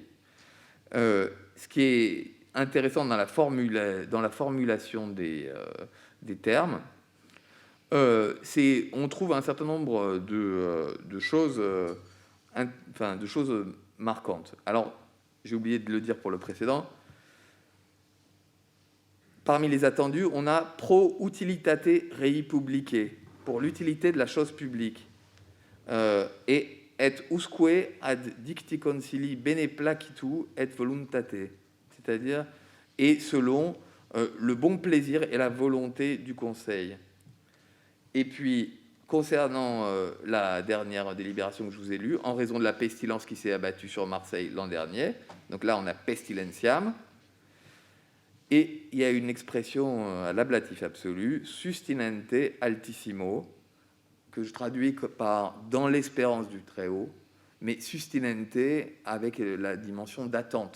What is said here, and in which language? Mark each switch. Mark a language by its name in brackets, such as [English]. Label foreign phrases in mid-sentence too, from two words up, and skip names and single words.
[French] Ce qui est intéressant dans la formulation des termes, on trouve un certain nombre de choses marquantes. Alors, j'ai oublié de le dire pour le précédent. Parmi les attendus, on a [Latin] pro utilitate rei publicae, [French] pour l'utilité de la chose publique, [Latin] et et usque ad dicti concili bene placitu et voluntate, [French] c'est-à-dire et selon le bon plaisir et la volonté du Conseil. Et puis, concernant la dernière délibération que je vous ai lue, en raison de la pestilence qui s'est abattue sur Marseille l'an dernier, donc là on a pestilentiam, et il y a une expression à l'ablatif absolu, [Latin] sustinente altissimo, [French] que je traduis par « dans l'espérance du Très-Haut », mais sustinente avec la dimension d'attente.